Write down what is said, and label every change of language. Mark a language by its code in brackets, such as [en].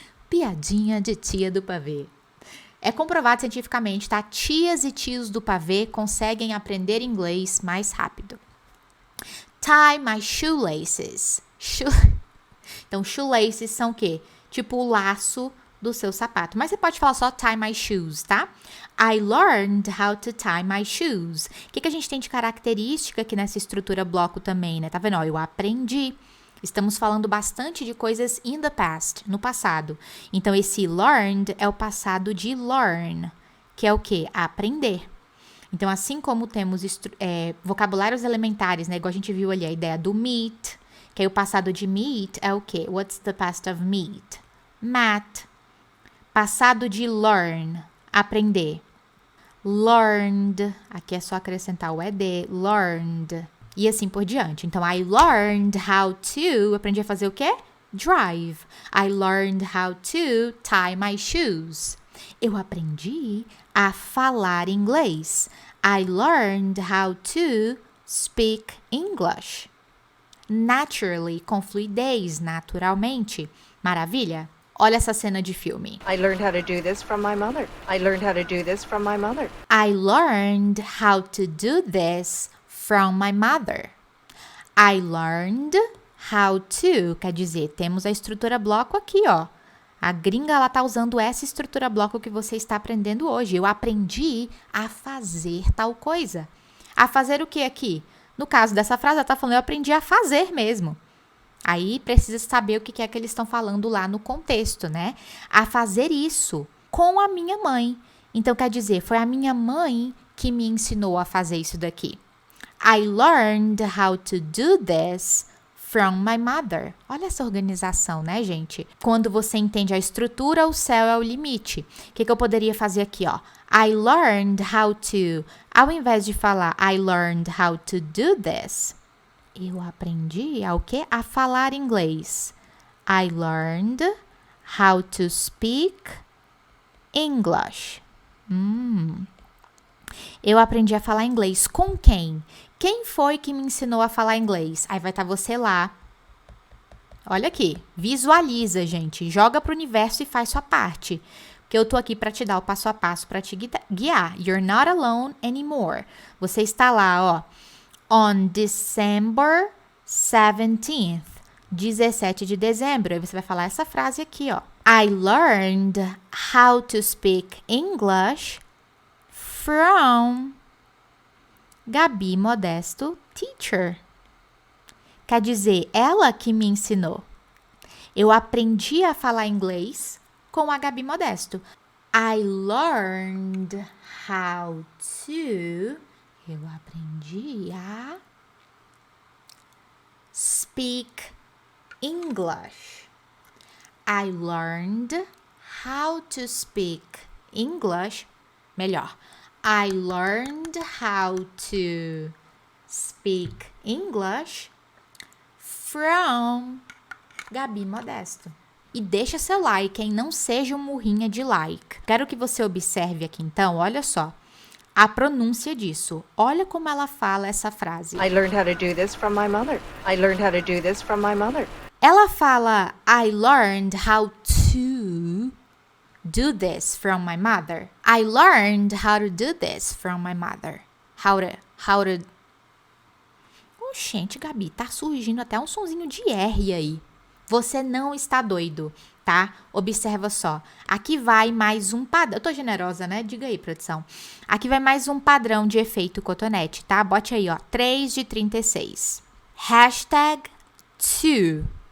[pt] Piadinha de tia do pavê. É comprovado cientificamente, tá? Tias e tios do pavê conseguem aprender inglês mais rápido. [en] Tie my shoelaces. [pt] Então, shoelaces são o quê? Tipo o laço do seu sapato. Mas você pode falar só [en] tie my shoes, [pt] tá? [en] I learned how to tie my shoes. [pt] O que a gente tem de característica aqui nessa estrutura bloco também, né? Tá vendo? Ó, eu aprendi. Estamos falando bastante de coisas [en] in the past, [pt] no passado. Então, esse learned é o passado de learn, que é o quê? Aprender. Então, assim como temos vocabulários elementares, né? Igual a gente viu ali, a ideia do meet, que aí o passado de meet é o quê? [en] What's the past of meet? Math. [pt] Passado de learn, aprender. Learned, aqui é só acrescentar o ed, learned. E assim por diante. Então, [en] I learned how to, [pt] aprendi a fazer o quê? [en] Drive. I learned how to tie my shoes. [pt] Eu aprendi a falar inglês. [en] I learned how to speak English. Naturally, [pt] com fluidez, naturalmente. Maravilha? Olha essa cena de filme. [en] I learned how to do this from my mother. I learned how to do this from my mother. I learned how to do this from my mother. I learned how to, [pt] quer dizer, temos a estrutura bloco aqui, ó. A gringa, ela tá usando essa estrutura bloco que você está aprendendo hoje. Eu aprendi a fazer tal coisa. A fazer o que aqui? No caso dessa frase, ela tá falando, eu aprendi a fazer mesmo. Aí, precisa saber o que é que eles estão falando lá no contexto, né? A fazer isso com a minha mãe. Então, quer dizer, foi a minha mãe que me ensinou a fazer isso daqui. [en] I learned how to do this from my mother. [pt] Olha essa organização, né, gente? Quando você entende a estrutura, o céu é o limite. O que eu poderia fazer aqui, ó? [en] I learned how to... [pt] Ao invés de falar [en] I learned how to do this, [pt] eu aprendi a o quê? A falar inglês. [en] I learned how to speak English. [pt] Eu aprendi a falar inglês com quem? Quem foi que me ensinou a falar inglês? Aí vai estar você lá. Olha aqui, visualiza, gente. Joga pro universo e faz sua parte. Porque eu tô aqui para te dar o passo a passo, para te guiar. [en] You're not alone anymore. [pt] Você está lá, ó. [en] On December 17th. [pt] 17 de dezembro. Aí você vai falar essa frase aqui, ó. [en] I learned how to speak English from Gabi Modesto, teacher. [pt] Quer dizer, ela que me ensinou. Eu aprendi a falar inglês com a Gabi Modesto. [en] I learned how to... [pt] Eu aprendi a [en] speak English. I learned how to speak English. [pt] Melhor. [en] I learned how to speak English from Gabi Modesto. [pt] E deixa seu like, hein? Não seja um murrinha de like. Quero que você observe aqui, então, olha só. A pronúncia disso. Olha como ela fala essa frase. [en] I learned how to do this from my mother. I learned how to do this from my mother. [pt] Ela fala [en] I learned how to do this from my mother. I learned how to do this from my mother. How to... [pt] Gente, Gabi, tá surgindo até um sonzinho de R aí. Você não está doido, tá? Observa só. Aqui vai mais um padrão. Eu tô generosa, né? Diga aí, produção. Aqui vai mais um padrão de efeito cotonete, tá? Bote aí, ó. 3 de 36. Hashtag to.